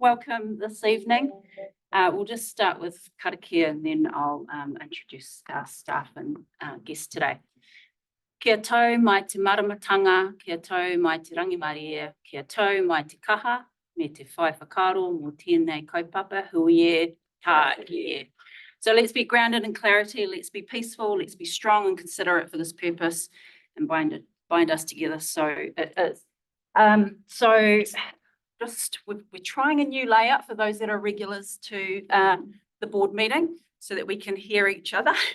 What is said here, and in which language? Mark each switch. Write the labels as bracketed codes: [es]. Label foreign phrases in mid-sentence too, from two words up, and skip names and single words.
[en] welcome this evening. We'll just start with karakia and then I'll introduce our staff and guests today. [mi] Kia tau mai te maramatanga, kia tau mai te rangimaria, kia tau mai te kaha, me te whai whakaro, mō tēnei kaupapa, hui e, tā e. [en] So let's be grounded in clarity, let's be peaceful, let's be strong and considerate for this purpose and bind us together so it is. We're trying a new layout for those that are regulars to the board meeting so that we can hear each other.